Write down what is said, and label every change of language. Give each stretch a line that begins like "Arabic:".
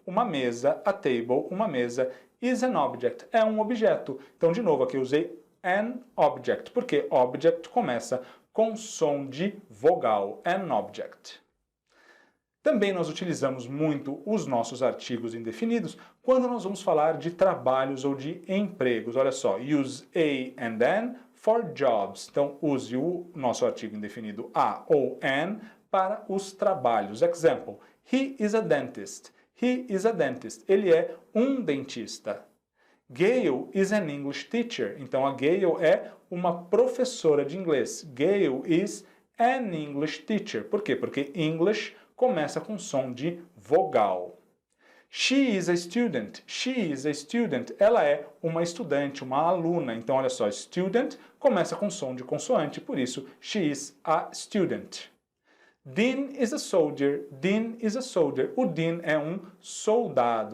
Portuguese: Uma mesa,
English: a table,
Portuguese: uma mesa,
English: is an object.
Portuguese: É um objeto. Então, de novo, aqui eu usei an object, porque object começa com som de vogal. An object. Também nós utilizamos muito os nossos artigos indefinidos quando nós vamos falar de trabalhos ou de empregos. Olha só,
English: use a and an for jobs.
Portuguese: Então, use o nosso artigo indefinido a ou an para os trabalhos.
English: Example, he is a dentist. He is a dentist.
Portuguese: Ele é um dentista.
English: Gail is an English teacher.
Portuguese: Então, a Gail é uma professora de inglês.
English: Gail is an English teacher.
Portuguese: Por quê? Porque English começa com som de vogal.
English: She is a student. She is a student.
Portuguese: Ela é uma estudante, uma aluna. Então, olha só, student começa com som de consoante, por isso,
English: she is a student. Dean is a soldier. Dean is a soldier.
Portuguese: O Dean é um soldado.